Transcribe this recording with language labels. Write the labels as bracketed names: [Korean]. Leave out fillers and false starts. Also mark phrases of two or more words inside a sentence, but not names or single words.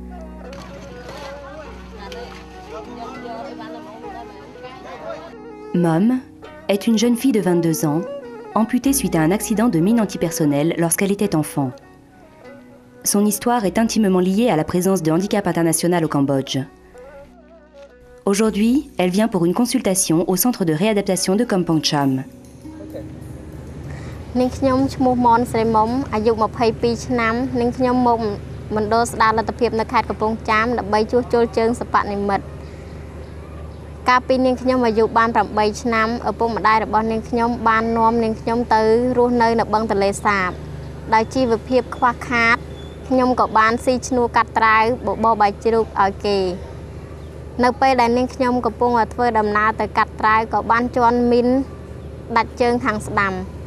[French] Mom est une jeune fille de 22 ans, amputée suite à un accident de mine antipersonnelle lorsqu'elle était enfant. Son histoire est intimement liée à la présence de Handicap International au Cambodge. Aujourd'hui, elle vient pour une consultation au centre de réadaptation de Kampong Cham. Je suis Mon Sremom, j'ai [Khmer] 22 ឆ្នាំនិងខ្ញុំមកមណ្ឌលស្ដារលទ្ធភាពនៅខេត្តកំពង់ចាមដើម្បីជួសជុលជើងសិប្ប និម្មិតកាលពីនាងខ្ញុំអាយុបាន 8 ឆ្នាំឪពុកម្ដាយរបស់នាងខ្ញុំបាននាំនាងខ្ញុំទៅរស់នៅបឹងទន្លេសាបដោយជីវភាពខ្វះខាតខ្ញុំក៏បានស៊ីឈ្នួលកាត់ត្រាវបបរបាយជ្រូកឲ្យគេនៅពេលដែលនាងខ្ញុំកំពុងធ្វើដំណើរទៅកាត់ត្រាវក៏បានជន់មីនដាច់ជើងខាងស្ដាំ